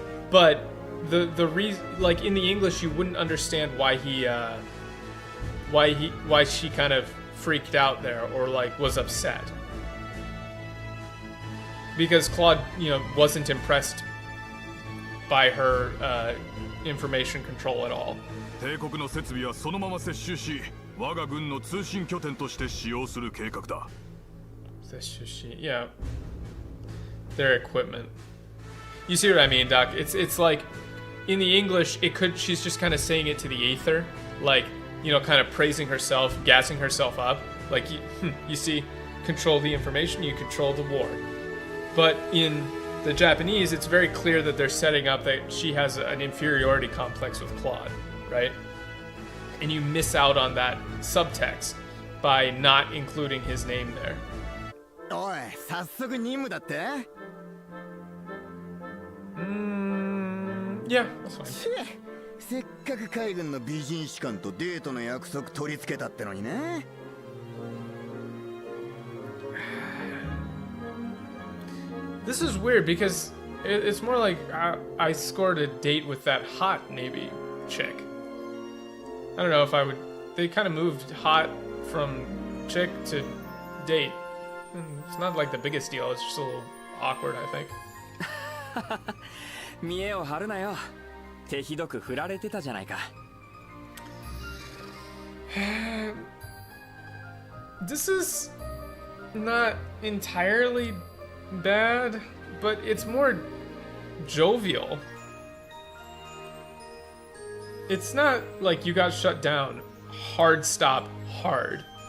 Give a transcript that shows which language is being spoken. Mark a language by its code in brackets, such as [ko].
[en] But the reason, like in the English, you wouldn't understand why why she kind of freaked out there or like was upset. Because Claude, wasn't impressed by her information control at all. [ja] 帝国の設備はそのまま接収し、我が軍の通信拠点として使用する計画だ。 [en] Yeah. Their equipment. You see what I mean, Doc? It's like in the English, she's just kind of saying it to the ether, like, kind of praising herself, gassing herself up. Like, you see, control the information, you control the war. But in the Japanese, it's very clear that they're setting up that she has an inferiority complex with Claude, right? And you miss out on that subtext by not including his name there. [ja] おい、早速任務だって？ [en] Yeah, that's fine. [ja] せっかく海軍の美人士官とデートの約束取り付けたってのにね。 [en] This is weird because it's more like I scored a date with that hot Navy chick. I don't know if I would. They kind of moved hot from chick to date. It's not like the biggest deal. It's just a little awkward, I think. [ja] 見栄を張るなよ。手ひどく振られてたじゃないか。 [en] This is not entirely bad, but it's more jovial. It's not like you got shut down. Hard stop, hard.